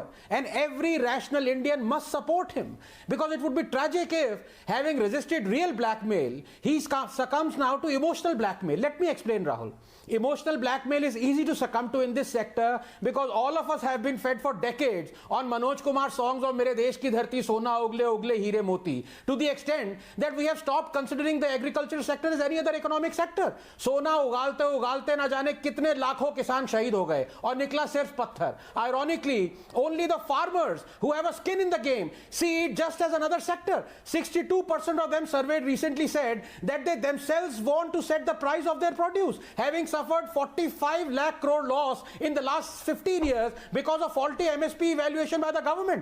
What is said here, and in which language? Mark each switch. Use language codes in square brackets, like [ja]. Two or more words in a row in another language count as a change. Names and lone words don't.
[en] And every rational Indian must support him. Because it would be tragic if, having resisted real blackmail, he succumbs now to emotional blackmail. Let me explain, Rahul. Emotional blackmail is easy to succumb to in this sector because all of us have been fed for decades on Manoj Kumar songs of Mere Desh Ki Dharti, Sona Ugle Ugle Heere Moti, to the extent that we have stopped considering the agricultural sector as any other economic sector. [hi] सोना उगलते उगलते न जाने कितने लाखों किसान शहीद हो गए और निकला सिर्फ पत्थर. [en] Ironically, only the farmers who have a skin in the game see it just as another sector. 62% of them surveyed recently said that they themselves want to set the price of their produce, having suffered 45 lakh crore loss in the last 15 years because of faulty MSP evaluation by the government.